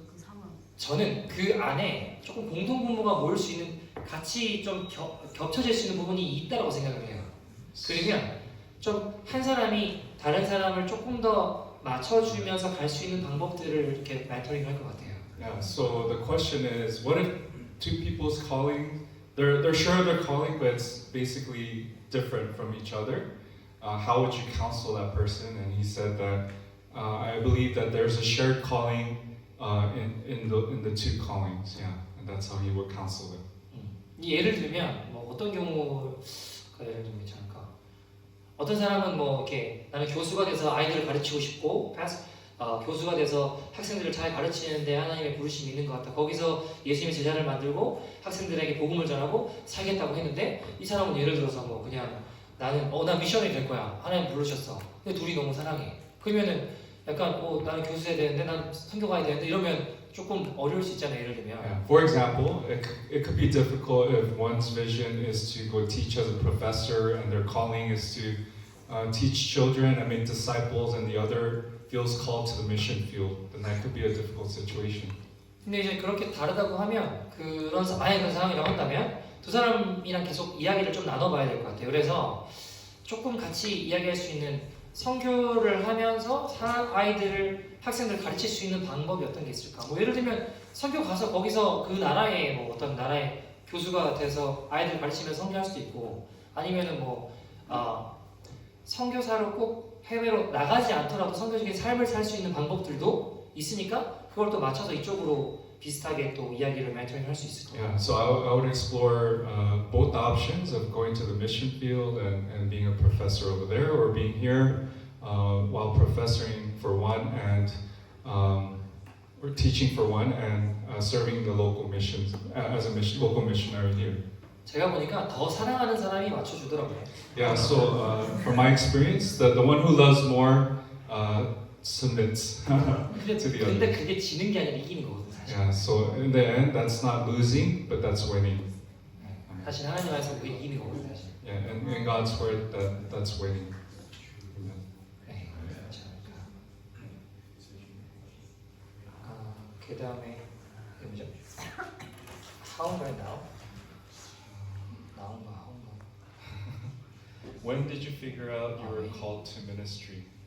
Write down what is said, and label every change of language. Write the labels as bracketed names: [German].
[Korean] 그 상황. 저는 그 안에 조금 공통분모가 모일 수 있는 같이 좀 겹쳐질 수 있는 부분이 있다고 생각을 해요. 그러면 좀 한 사람이 다른 사람을 조금 더 맞춰주면서 갈 수 있는 방법들을 이렇게 멘토링 할 것 같아요. [English] Yeah. So the question is, what if two people's calling, they're sure of their calling, but it's basically different from each other. How would you counsel that person? And he said that I believe that there's a shared calling in the two callings. Yeah, and that's how he would counsel them. [Korean] 예를 들면 뭐 어떤 경우가 예를 들면 괜찮을까? 어떤 사람은 뭐 이렇게 나는 교수가 돼서 아이들을 가르치고 싶고 교수가 돼서 학생들을 잘 가르치는데 하나님의 부르심이 있는 것 같다. 거기서 예수님의 제자를 만들고 학생들에게 복음을 전하고 살겠다고 했는데 이 사람은 예를 들어서 뭐 그냥 나는 나 미션이 될 거야. 하나님 부르셨어. 근데 둘이 너무 사랑해. 그러면은 약간 나는 교수 해야 되는데 난 선교 가야 되는데 이러면 조금 어려울 수 있잖아요. 예를 들면. [English] Yeah. For example, it could be difficult if one's vision is to go teach as a professor and their calling is to teach children and make disciples, and the other feels called to the mission field. Then that could be a difficult situation. [Korean] 근데 이제 그렇게 다르다고 하면 만약에 그런 상황이라고 한다면 두 사람이랑 계속 이야기를 좀 나눠봐야 될 것 같아요. 그래서 조금 같이 이야기할 수 있는 선교를 하면서 학생들을 가르칠 수 있는 방법이 어떤 게 있을까? 뭐 예를 들면 선교 가서 거기서 그 나라의 뭐 어떤 나라의 교수가 돼서 아이들 가르치면서 선교할 수도 있고 아니면은 뭐 선교사로 꼭 해외로 나가지 않더라도 선교적인 삶을 살 수 있는 방법들도 있으니까 그걸 또 맞춰서 이쪽으로 비슷하게 또 이야기를 멘토링 할 수 있을 거예요. [English] Yeah, so I would explore both options of going to the mission field and being a professor over there, or being here while professoring for one and or teaching for one and serving the local missions as a local missionary here. [Korean] 제가 보니까 더 사랑하는 사람이 맞춰주더라고요. [English] Yeah, so from my experience, the one who loves more submits to the [Korean] 근데 [English] other. [Korean] 그게 지는 게 아니라 이기는 거거든 사실. [English] Yeah, so in the end, that's not losing, but that's winning. [Korean] 사실 하나님 안에서 그게 이기는 거거든 사실. [English] Yeah, and in God's word, that's winning. Amen. [Korean] 네, 그렇지 않을까. 오케이. 그 다음에 뭐죠? How인가 now? now인가 how인가? [English] When did you figure out you were called to ministry?